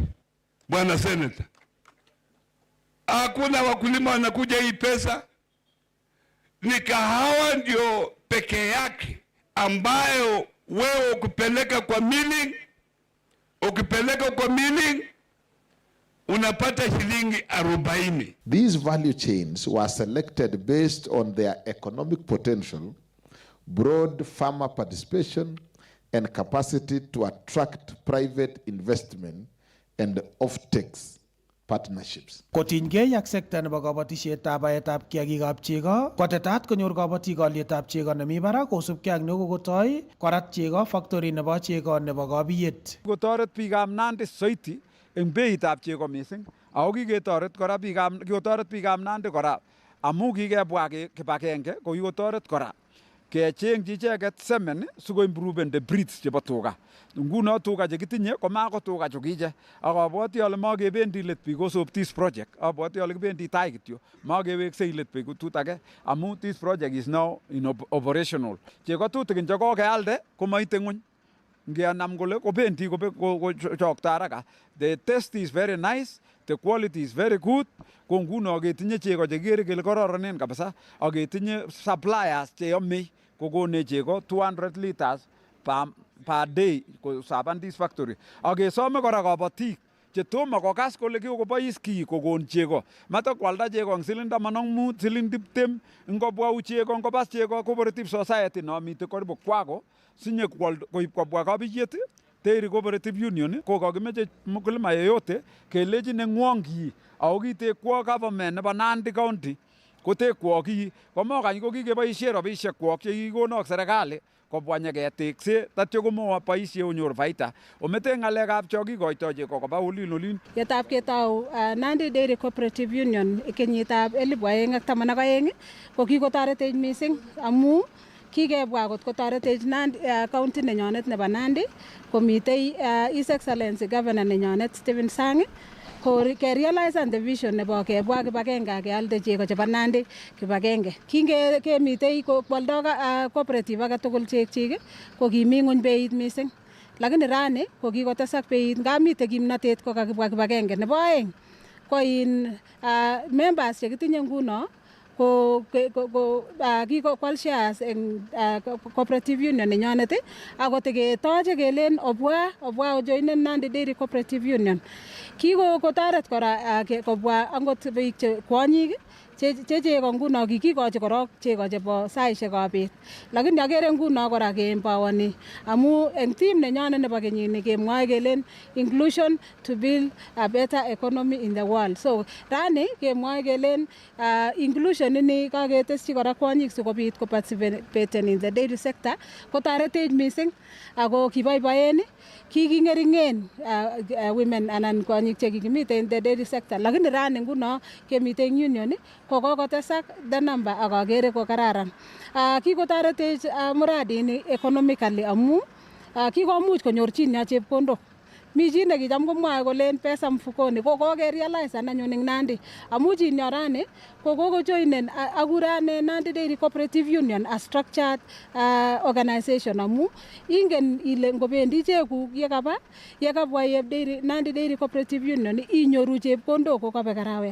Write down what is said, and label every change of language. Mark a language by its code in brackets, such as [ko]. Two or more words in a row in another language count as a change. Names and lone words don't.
[sw] Bwana Senator, hakuna wakulima wanakuja hii pesa. Ni kahawa ndio peke yake ambayo wewe ukipeleka kwa milling unapata shilingi 40. [en] These value chains were selected based on their economic potential, broad farmer participation, and capacity to attract private investment and off-takes partnerships. [kln] Kotinygei ak sekta nebo kabatisyetab baetab kiagikab chego, kotetat konyor kabatik alyetab chego nemi barak kosubkei ak nekokotoi korat chego factory nebo chego nebo Kabiyet. Kotoret biikab Nandi soiti eng beitab chego mising. Ako kiketoret kora biikab Nandi kora amu kikebwa kibagenge ko kikotoret kora kechengchi icheket semen sikoimproven [en] the breeds [kln] chebo tuga. Nguno tuga chekitinye ko mako tuga chukiche. Ak abwoti ale makebendi let [en] because of this project. [kln] Abwoti ale kibendi tai kityo. Makeweksei let betut age amu [en] this project is now in operational. [kln] Cheko tutikin che kokealde komaite ng'wony. Ngeanam kole kobendi kochokto haraka. [en] The taste is very nice. The quality is very good. [kln] Ko nguno ketinye chego chekere kele kororonen kabisa. Ak ketinye suppliers cheyomei kokone chego 200 [en] liters per day [kln] kosaban [en] this factory. [kln] Ak kesome kora kabatik chetomo kokas kole kikobois kii kokon chego. Matakwalda chego eng siling 15, siling 20, ngobwa chego ngopas chego [en] cooperative society [kln] no mite karibu kwako sinye koib kobwa Kabiyet Dairy Cooperative Union ko kakimeche mkulima yeyote kelechi nengwong kii ako kitekwo government nebo Nandi County kotekwo kii komokany ko kikeboisie robisiek kwok chekikonok serikali kobwa nyeketekse tatyo komoboisie onyor faida omete ng'alekab cho kikoitoi chego koba olin. Yetab ketou Nandi Dairy Cooperative Union kenyitab 2012 ko kikotoretech mising amu kikebwa kot kotoretech county nenyonet nebo Nandi komitei [en] His Excellency Governor [kln] nenyonet Stephen Sang ko [en] realize the vision [kln] nebo kebwa kibagenge kealde chego chebo Nandi kibagenge. Kingemitei kwaldo cooperative age tugul chekchik ko kimi ng'wony beit mising. Lakini rani ko kikotesak beit ngamitei kimnatet ko kakibwa kibagenge. Nebo aeng ko members chekitinye nguno ko kikokwal shares eng [en] cooperative union [kln] nenyonet ako teketoche kelen obwa ojoinen Nandi Dairy Cooperative Union. Kikotoret kora kobwa angot biik che kwonyik che chego nguno kikikochi korok chego chebo saisiekab bet. Lakini agere nguno kora keempowani amu eng team nenyonet nebo kenyini kemwoe kelen [en] inclusion to build a better economy in the world. [kln] So rani kemwoe kelen inclusion ini kaketesyi kora kwonyik sikobit ko [en] participate in the dairy sector [kln] kotoretech mising ako kiboiboen kiking'ering'en women anan kwonyik chekikimite [en] in the dairy sector. [kln] Lakini rani nguno kemite eng union ko kokotesak [en] the number [kln] ak akere ko kararan. Kikotoretech muradi ini economically amu kikomuch konyor chi nya chepkondok. Mi chi nekicham komwae kolen pesa mfukoni ko kokerealize anyun eng Nandi amu chi nyorani ko kokojoinen akurane Nandi Dairy Cooperative Union [en] a structured organization [kln] amu ingen ile ngobendi chekuk yekabwa Nandi Dairy Cooperative Union inyoru chepkondok ko kabek arawet.